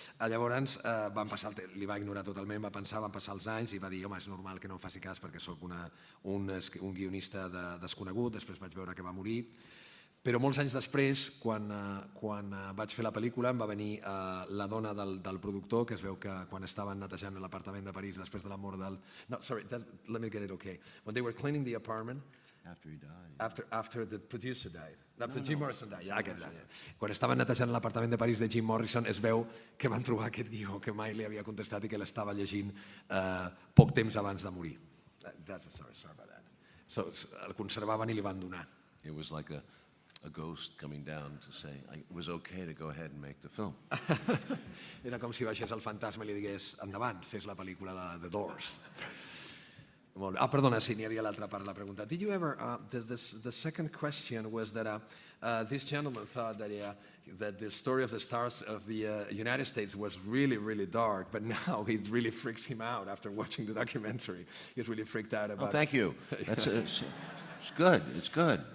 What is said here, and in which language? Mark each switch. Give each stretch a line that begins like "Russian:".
Catalan: Llavors li va ignorar totalment, van passar els anys i va dir, home, és normal que no em faci cas perquè sóc un guionista desconegut, després vaig veure que va morir. Però molts anys després, quan vaig fer la pel·lícula, em va venir la dona del productor, que es veu que quan estaven netejant l'apartament de París després de la mort del...
English: No, sorry, let me get it okay. When they were cleaning the apartment... After he died. After the producer died. After Jim Morrison died. Yeah, I get that.
Catalan: Quan estaven netejant l'apartament de París de Jim Morrison, es veu que van trobar aquest guió que mai li havia contestat i que l'estava llegint poc temps abans de morir.
English: That's a sorry about that.
Catalan: So, el conservaven i li van donar.
English: It was like a ghost coming down to say it was okay to go ahead and make the film.
Catalan: Era com si baixés el fantasma i li digués, endavant, fes la pel·lícula de The Doors. Perdona, sí, n'hi havia l'altra part de la pregunta.
English: Did you ever, the second question was that this gentleman thought that the story of the stars of the United States was really, really dark, but now it really freaks him out after watching the documentary. He's really freaked out about it. Oh, thank you. It's good. It's good.